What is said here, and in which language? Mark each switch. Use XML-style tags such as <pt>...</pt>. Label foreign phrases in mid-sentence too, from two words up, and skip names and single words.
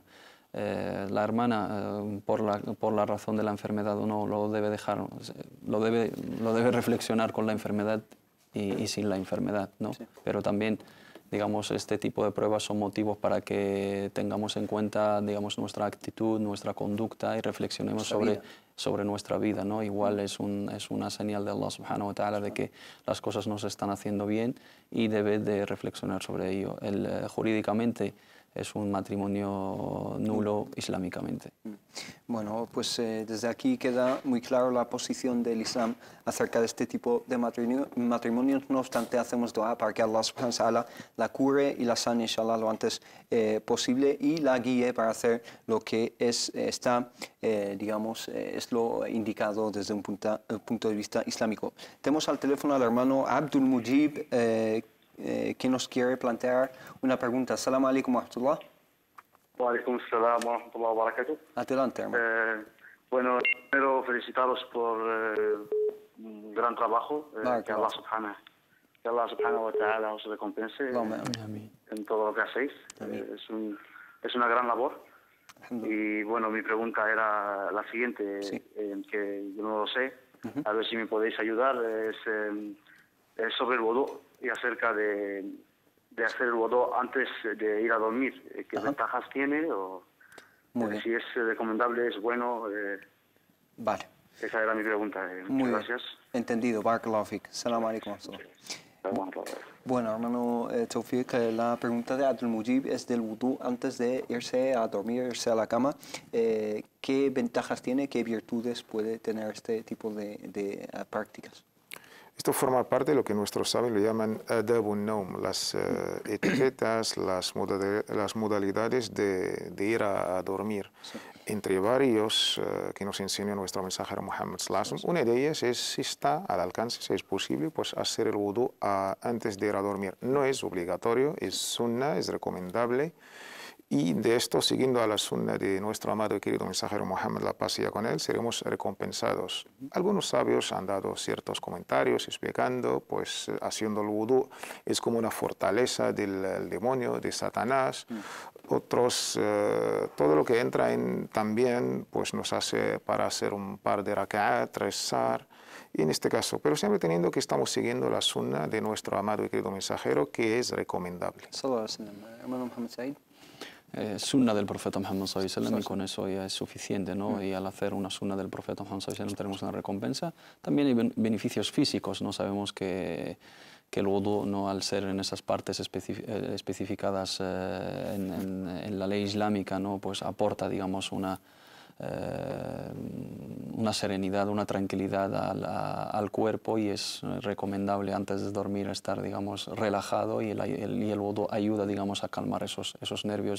<es>La hermana, por la razón de la enfermedad o no, lo debe reflexionar con la enfermedad y sin la enfermedad, ¿no? Sí. Pero también, digamos, este tipo de pruebas son motivos para que tengamos en cuenta, digamos, nuestra actitud, nuestra conducta y reflexionemos sobre nuestra vida, ¿no? Igual es una señal de Allah</es> <ar>سبحانه وتعالى</ar> <es>de que las cosas no se están haciendo bien y debe de reflexionar sobre ello. Jurídicamente es un matrimonio nulo islámicamente. Bueno, pues desde aquí queda muy claro la posición del Islam acerca de este tipo de matrimonios. No obstante, hacemos dua para que Allah</es> <ar>سبحانه وتعالى</ar> <es>la cure y la sane, inshallah, lo antes posible y la guíe para hacer lo que es lo indicado desde un punto de vista islámico. Tenemos al teléfono al hermano Abdul Mujib, que nos quiere plantear una pregunta.</es> <ar>السلام عليكم ورحمة الله. وعليكم السلام ورحمة الله وبركاته.</ar> <es>Adelante, hermano. Bueno, primero felicitaros por un gran trabajo. Que Allah</es> <ar>سبحانه وتعالى</ar> <es>os recompense en todo lo que hacéis. Es una gran labor. Y bueno, mi pregunta era la siguiente, que yo no lo sé, A ver si me podéis ayudar. Es sobre el wudu y acerca de hacer el wudu antes de ir a dormir. ¿Qué ventajas tiene? O si es recomendable, es bueno. Vale. Esa era mi pregunta. Muchas gracias. Entendido.</es> <ar>بارك الله فيك. سلام عليكم.</ar> <es>Bueno, hermano Tawfiq, la pregunta de Abdul Mujib es del wudu antes de irse a dormir, irse a la cama. ¿Qué ventajas tiene, qué virtudes puede tener este tipo de prácticas? Esto forma parte de lo que nuestros sabios le llaman</es> <ar>آداب النوم,</ar> <es>las etiquetas, las modalidades de ir a dormir. Sí. Entre varios que nos enseña nuestro mensajero Muhammad</es> <ar>صلى الله عليه وسلم,</ar> <es>una de ellas es, si está al alcance, si es posible, pues hacer el wudu antes de ir a dormir. No es obligatorio, es sunna, es recomendable. Y de esto, siguiendo a la sunna de nuestro amado y querido mensajero Muhammad, la paz sea con él, seremos recompensados. Algunos sabios han dado ciertos comentarios explicando, pues haciendo el wudu es como una fortaleza del demonio, de Satanás. Otros, todo lo que entra en también, pues nos hace para hacer un par de raka'at, rezar. Y en este caso, pero siempre teniendo que estamos siguiendo la sunna de nuestro amado y querido mensajero, que es recomendable.</es> <ar>صلى الله عليه وسلم.</ar> <es>Hermano Muhammad Said. Sunna del profeta Muhammad</es> <ar>صلى الله عليه وسلم,</ar> <es>y con eso ya es suficiente, ¿no? Y al hacer una sunna del profeta Muhammad</es> <ar>صلى الله عليه وسلم</ar> <es>tenemos una recompensa. También hay beneficios físicos, ¿no? Sabemos que el wudu, no, al ser en esas partes especificadas en la ley islámica, ¿no? Pues aporta, digamos, una serenidad, una tranquilidad al cuerpo, y es recomendable antes de dormir estar, digamos, relajado, y el wudu ayuda, digamos, a calmar esos nervios.</es>